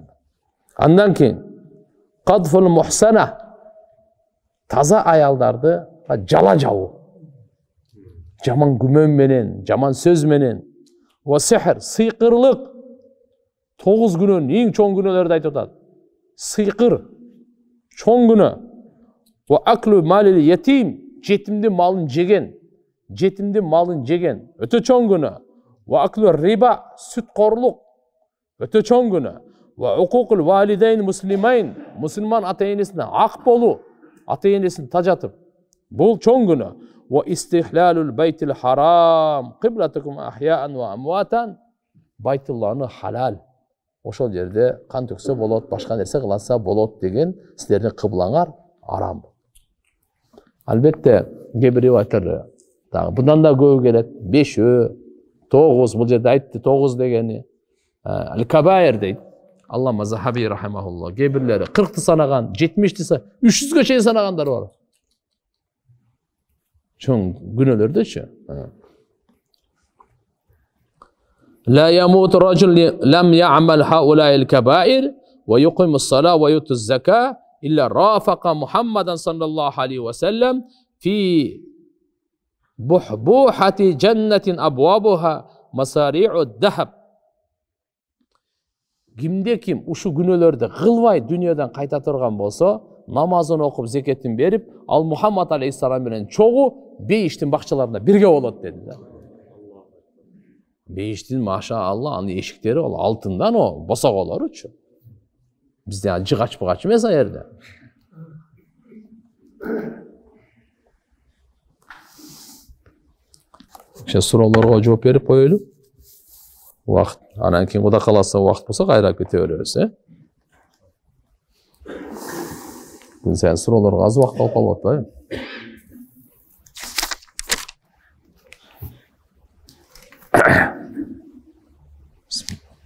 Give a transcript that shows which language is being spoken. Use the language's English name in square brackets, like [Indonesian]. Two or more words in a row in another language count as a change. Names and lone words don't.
[Kyrgyz] Андан кийин [Arabic] قذف المحصنات, [Kyrgyz] таза аялдарды жала жабуу. Жаман күмөн менен, жаман сөз менен. [Arabic] والسحر, [Kyrgyz] сыйкырлык. 9 күнөөнүн эң чоң күнөөлөрдү айтып атат. Сыйкыр, чоң күнөө. [Arabic] وأكل مال اليتيم, [Kyrgyz] жетимдин малын жеген. Жетимдин малын жеген, өтө чоң күнөө. [Arabic] وأكل الربا, [Kyrgyz] сүткорлук, өтө чоң күнөө. [Arabic] وعقوق الوالدين المسلمين, [Kyrgyz] мусулман ата-энесине ак болуу, ата-энесин тажатып, бул чоң күнөө. [Arabic] واستحلال البيت الحرام قبلتكم أحياء وأمواتا, [Kyrgyz] байтулланы халал. Ошол жерде кан төксө болот, башка нерсе кыласа болот деген силердин кыблаңар арам. Албетте, кээ бир риваяттарда [Turkish] bundan da [Kyrgyz] көбү келет. 5, 9, бул жерде айтты 9 дегени. Ал-кабаир дейт. Аллама Захаби рахимахуллах. Кээ бирлери 40-ты санаган, 70-ти, 300-гө чейин санагандар бар. Чоң күнөөлөрдөчү. [Arabic] لا يموت رجل لم يعمل هؤلاء الكبائر ويقيم الصلاة ويؤتي الزكاة إلا رافق محمدا صلى الله عليه وسلم في بحبوحة جنة أبوابها مصاريع الذهب. [Kyrgyz] Кимде ким ушу күнөөлөрдү кылбай дүйнөдөн кайта турган болсо, намазын окуп, зекетин берип, ал Мухаммад алейхиссалам менен чогуу бейиштин бакчаларында бирге болот деди да. Бейиштин [Arabic] ما شاء الله, [Kyrgyz] анын эшиктери ал алтындан о, босоголоручу. Бизде жыгач-бугач эмес а жерде. Суроолорго жооп берип коелу. [Kazakh] Уақыт. Анан кейін Құда қаласа уақыт болса қайрап кете береміз, Күн сайын сұрауларға аз уақыт алып қалып жатты,